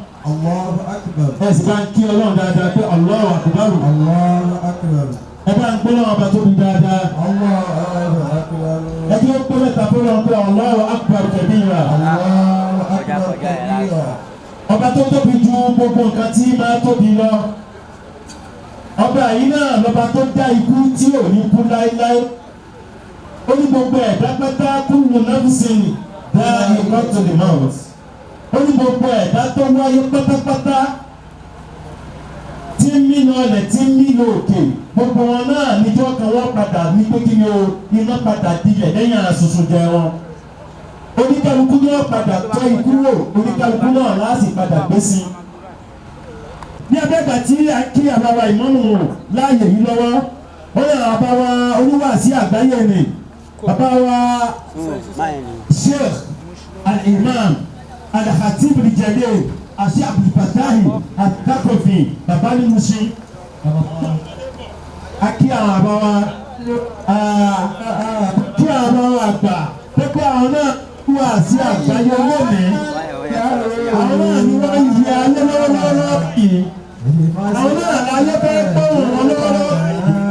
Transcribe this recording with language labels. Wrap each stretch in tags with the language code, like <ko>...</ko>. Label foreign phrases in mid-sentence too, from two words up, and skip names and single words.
<ar>الله أكبر.</ar> <yo>Ẹ sì bá ń kí Ọlọ́run dáadáa pé</yo> <ar>الله أكبر. الله أكبر.</ar> <yo>Ẹ bá ń gbé Ọlọ́run ọba tóbi dáadáa.</yo> <ar>الله أكبر.</ar> <yo>Ẹ jẹ́ ó pé mẹ́ta pé Ọlọ́run pé</yo> <ar>الله أكبر كبيرا. الله أكبر كبيرا.</ar> <yo>Ọba tó tóbi ju gbogbo nǹkan tí máa tóbi lọ. Ọba yìí náà lọ́ba tó dá ikú tí ò ní kú láéláé. Ó ní gbogbo ẹ̀dá pátá</yo> <ar>كل نفس ذائقة الموت.</ar> <yo>Ó ní gbogbo ẹ̀dá tó wáyé pátápátá tí ń mí lọlẹ̀, tí ń mí lọ òkè. Gbogbo wọn náà níjọ́ kan wọ́n padà ní pé kí ni o, iná padà dilẹ̀ lẹ́yìn àsunsun jẹ wọn. Oníkálukú ni wọ́n padà tọ́ ikú wò, oníkálukú náà láà sì padà gbé sí. Ní abẹ́gbà tí a kí àbá wa ìmáàmù láàyè yìí lọ́wọ́, ó yẹ àbá wa oníwàásí àgbáyé ni, àbá wa Sheikh Al-Imam Al-Khatib Al-Jalil, Sheikh Abdul Fattah Al-Thaqafi, bàbá ní Mushin. A kí àwọn àbá wa, a kí àwọn àbá wa àgbà, pé pé àwọn náà wà sí àgbáyé lónìí. Àwọn náà ni wọ́n ń yẹ ayé lọ́wọ́lọ́wọ́ yìí. Àwọn náà láyé fẹ́ gbóhùn wọn lọ́wọ́lọ́wọ́ yìí.</yo>